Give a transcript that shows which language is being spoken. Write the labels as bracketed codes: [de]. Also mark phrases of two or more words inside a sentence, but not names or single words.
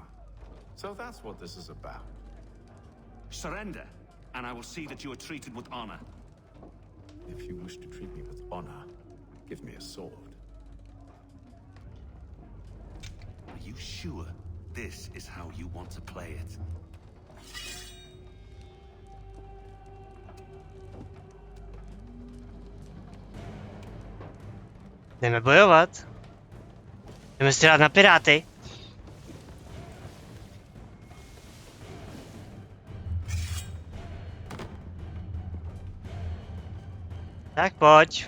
[en] So that's what this is about. Surrender, and I will see that you are treated with honor. If you wish to treat me with honor, give me a sword. Are you sure this is how you want to play it? [cs] Jdeme bojovat. Jdeme si dát na piráty. Tak pojď.